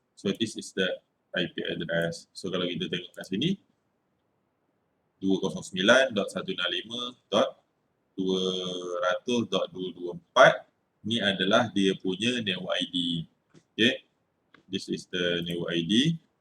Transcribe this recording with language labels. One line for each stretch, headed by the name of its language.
English: So this is the IP address.
Malay: So kalau kita tengok kat sini 209.165.200.224 ni adalah dia punya network ID.
English: Okay, this is the network ID.